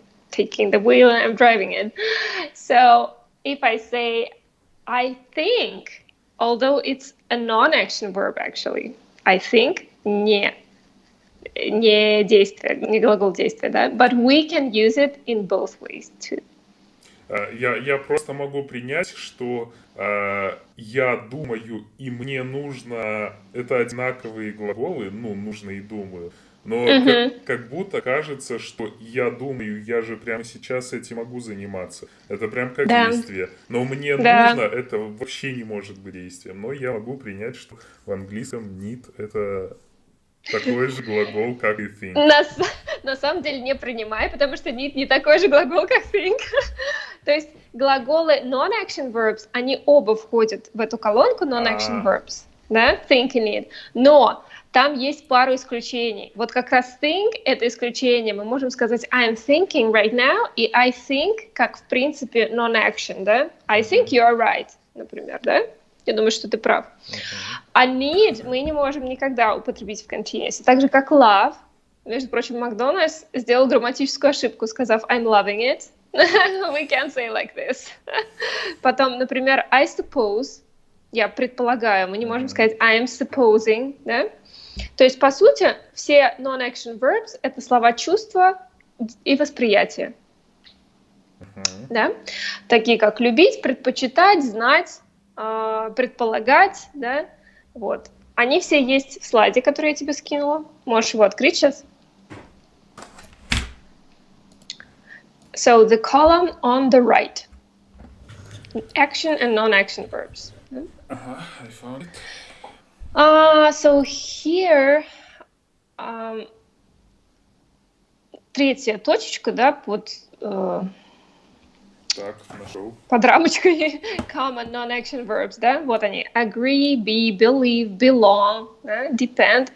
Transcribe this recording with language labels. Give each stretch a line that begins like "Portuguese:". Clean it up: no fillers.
English: taking the wheel and I'm driving it. So if I say I think, although it's a non-action verb actually, I think
Russian: не действие, не глагол действия, да?
English: But we can use it in both ways too.
Russian: Я просто могу принять, что я думаю и мне нужно, это одинаковые глаголы, ну, нужно и думаю, но как будто кажется, что я думаю, я же прямо сейчас этим могу заниматься. Это прям как действие. Но мне нужно, это вообще не может быть действием. Но я могу принять, что в английском need это такой же глагол, как и think. На самом деле не принимай, потому что need не такой же глагол, как think. То есть глаголы non-action verbs, они оба входят в эту колонку non-action verbs, да, think и need. Но там есть пару исключений. Вот как раз think — это исключение. Мы можем сказать
English: I'm thinking right now,
Russian: и
English: I think
Russian: как в принципе non-action, да.
English: I think you are right,
Russian: например, да. Я думаю, что ты прав. А need мы не можем никогда употребить в continuous. Так же, как love. Между прочим, Макдональдс сделал грамматическую ошибку, сказав
English: I'm loving it. We can't say like this.
Russian: Потом, например, I suppose. Я предполагаю. Мы не можем сказать
English: I am supposing.
Russian: Да? То есть, по сути, все non-action verbs — это слова чувства и восприятия. Да? Такие как любить, предпочитать, знать, предполагать, да, вот. Они все есть в слайде, который я тебе скинула. Можешь его открыть сейчас.
English: So the column on the right. Action and non-action verbs. I found it. So here
Russian: третья точечка, да, под Так, нашел. Под рамочкой common non-action verbs, да, вот они.
English: Agree, be, believe, belong, да, depend.